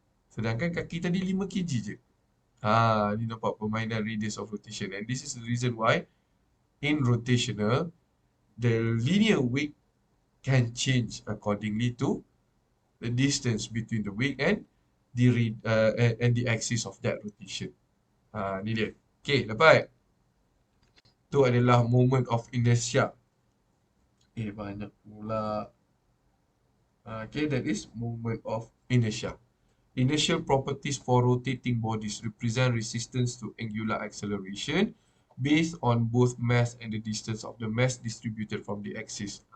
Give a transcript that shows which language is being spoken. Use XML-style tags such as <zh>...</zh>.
<ms>Sedangkan kaki tadi 5 kg je. Ni nampak permainan radius of rotation.</ms> <en>And this is the reason why in rotational, the linear weight can change accordingly to the distance between the weight and the axis of that rotation.</en> <ms>Ni dia. Okay, dapat? Itu adalah moment of inertia. Banyak pula.</ms> <en>Okay, that is moment of inertia. Inertial properties for rotating bodies represent resistance to angular acceleration based on both mass and the distance of the mass distributed from the axis.</en>